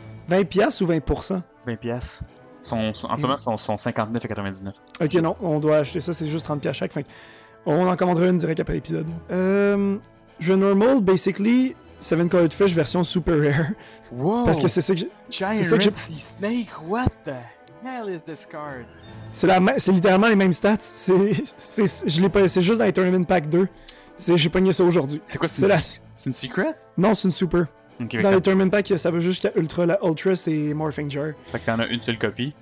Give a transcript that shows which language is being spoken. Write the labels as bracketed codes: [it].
[fr] 20$ ou 20%? 20$. En ce moment, sont 59,99. Ok, non, on doit acheter ça, c'est juste 30$ chaque. Fait On en commandera une direct après l'épisode. Jeu normal, basically, 7 Colored Fish version super rare. Wow! Parce que c'est ça que j'ai. Giant c'est ça que j'ai- [en] Repty Snake, what the hell is this card? [fr] C'est littéralement les mêmes stats. Je l'ai pas. C'est juste dans les Tournament Pack 2. J'ai pogné ça aujourd'hui. C'est quoi, C'est la... c'est une secret? Non, c'est une super. Ok, Dans les Tournament Pack, ça va juste jusqu'à Ultra. La Ultra, c'est Morphing Jar. fait que t'en as une seule copie.